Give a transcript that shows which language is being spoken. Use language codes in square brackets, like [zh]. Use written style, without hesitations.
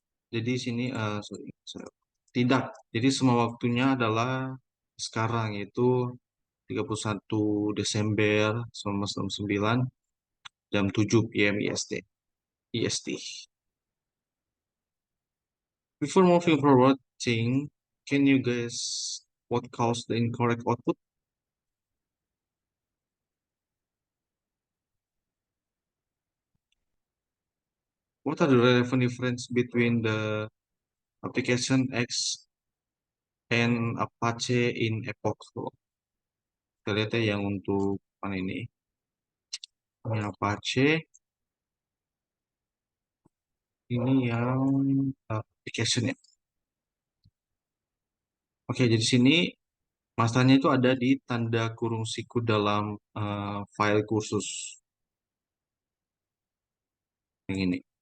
[id] Jadi sini tidak. Jadi semua waktunya adalah sekarang, yaitu 31 Desember 1969 jam 7 PM IST. [en] Before moving forward, can you guess what caused the incorrect output? What are the relevant difference between the application X and Apache in Epoch? [id] Kita lihat ya yang untuk mana ini Apache, ini yang application ya. Oke, jadi sini masalahnya itu ada di tanda kurung siku dalam file kursus yang ini.